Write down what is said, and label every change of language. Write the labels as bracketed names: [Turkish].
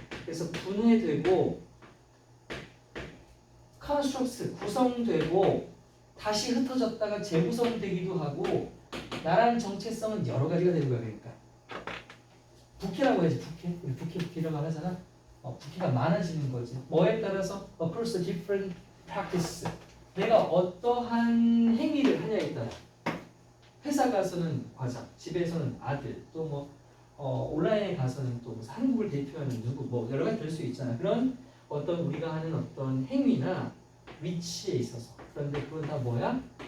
[Korean] 그래서 분해되고 constructs 구성되고 다시 흩어졌다가 재구성되기도 하고 나란 정체성은 여러 가지가 되는 거야. 그러니까 부캐라고 해야지. 부캐. 우리 부캐 이런 말 하잖아. 부캐가 많아지는 거지. 뭐에 따라서 [English] across different practice. [Korean] 내가 어떠한 행위를 하냐에 따라. 회사 가서는 과장, 집에서는 아들, 또 뭐 온라인에 가서는 또 무슨 한국을 대표하는 누구 뭐 여러 가지 될 수 있잖아. 그런 어떤 우리가 하는 어떤 행위나 위치에 있어서 그런데 그건 다 뭐야?